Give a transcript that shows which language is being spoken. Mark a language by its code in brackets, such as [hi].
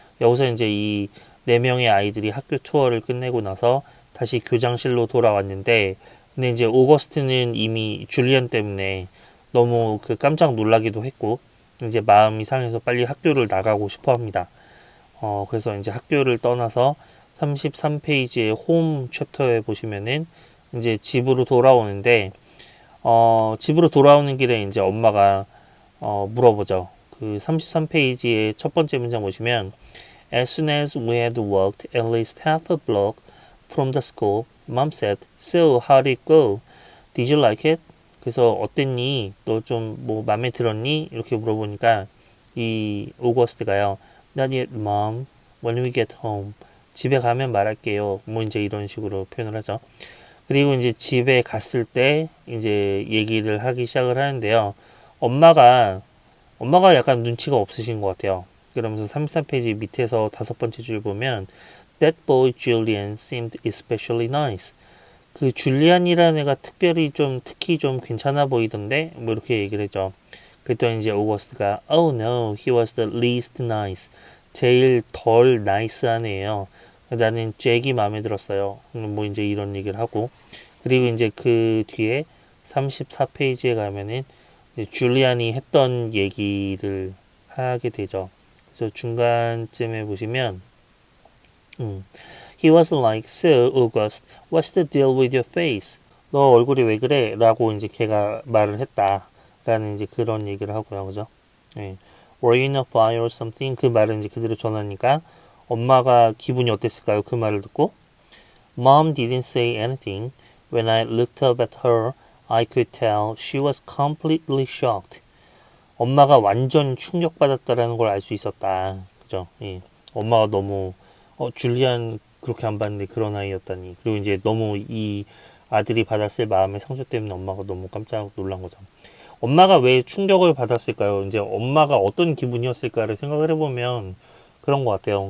[ko] 여기서 이제 이 네 명의 아이들이 학교 투어를 끝내고 나서 다시 교장실로 돌아왔는데 근데 이제 오거스트는 이미 줄리안 때문에 너무 그 깜짝 놀라기도 했고 이제 마음이 상해서 빨리 학교를 나가고 싶어 합니다. 그래서 이제 학교를 떠나서 33페이지의 홈 챕터에 보시면은 이제 집으로 돌아오는데 집으로 돌아오는 길에 이제 엄마가 물어보죠. 그 33페이지의 첫 번째 문장 보시면 [en] As soon as we had walked at least half a block from the school, Mom said, So how did it go? Did you like it? [ko] 그래서 어땠니? 너 좀 뭐 마음에 들었니? 이렇게 물어보니까 이 오거스트가요. [en] Not yet, Mom. When we get home. [ko] 집에 가면 말할게요. 뭐 이제 이런 식으로 표현을 하죠. 그리고 이제 집에 갔을 때 이제 얘기를 하기 시작을 하는데요. 엄마가 약간 눈치가 없으신 것 같아요. 그러면서 33페이지 밑에서 다섯 번째 줄 보면 [en] That boy Julian seemed especially nice. [ko] 그 줄리안이라는 애가 특히 좀 괜찮아 보이던데 뭐 이렇게 얘기를 했죠. 그랬더니 이제 오거스트가 [en] Oh no, he was the least nice. [ko] 제일 덜 나이스한 애예요. 나는 잭이 마음에 들었어요. 뭐 이제 이런 얘기를 하고 그리고 이제 그 뒤에 34페이지에 가면은 줄리안이 했던 얘기를 하게 되죠. 그래서 중간쯤에 보시면 [en] He was like, So, August, what's the deal with your face? [ko] 너 얼굴이 왜 그래? 라고 이제 걔가 말을 했다. 라는 이제 그런 얘기를 하고요. 그죠? 네. [en] Were you in a fire or something? [ko] 그 말은 이제 그대로 전하니까 엄마가 기분이 어땠을까요? 그 말을 듣고 [en] Mom didn't say anything. When I looked up at her, I could tell she was completely shocked. [ko] 엄마가 완전 충격받았다라는 걸 알 수 있었다. 그죠? 예. 엄마가 너무 줄리안 그렇게 안 봤는데 그런 아이였다니. 그리고 이제 너무 이 아들이 받았을 마음의 상처 때문에 엄마가 너무 깜짝 놀란 거죠. 엄마가 왜 충격을 받았을까요? 이제 엄마가 어떤 기분이었을까를 생각을 해보면 그런 것 같아요.